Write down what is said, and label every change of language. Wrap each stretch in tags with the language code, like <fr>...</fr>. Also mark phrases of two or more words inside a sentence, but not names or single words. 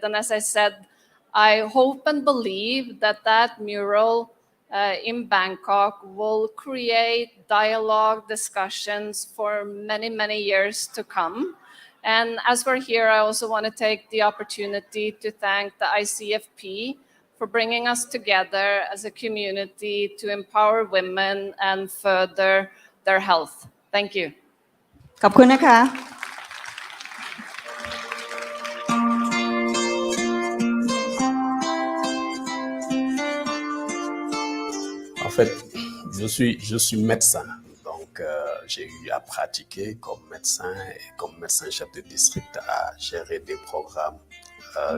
<en>And as I said, I hope and believe that mural in Bangkok will create dialogue, discussions for many, many years to come. And as we're here, I also want to take the opportunity to thank the ICFP for bringing us together as a community to empower women and further their health. Thank you.</en> <th>ขอบคุณนะคะ</th> <fr>En fait, je suis médecin, donc j'ai eu à pratiquer comme médecin et comme médecin chef de district à gérer des programmes</fr>